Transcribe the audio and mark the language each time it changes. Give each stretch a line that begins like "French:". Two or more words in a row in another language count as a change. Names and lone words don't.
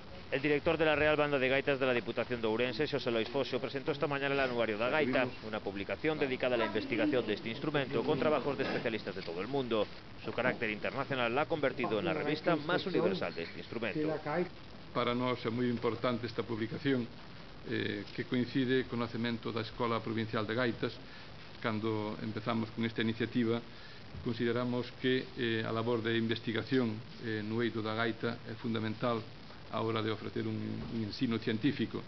Spanish: El director de la Real Banda de Gaitas de la Diputación de Ourense, Xosé Lois Foxo, presentó esta mañana el Anuario da Gaita, una publicación dedicada a la investigación de este instrumento con trabajos de especialistas de todo el mundo. Su carácter internacional la ha convertido en la revista más universal de este instrumento.
Galician: Para nós é moi importante esta publicación que coincide co nacemento da Escola Provincial de Gaitas. Cando empezamos con esta iniciativa, consideramos que a labor de investigación no eido da gaita é fundamental a hora de ofrecer un ensino científico.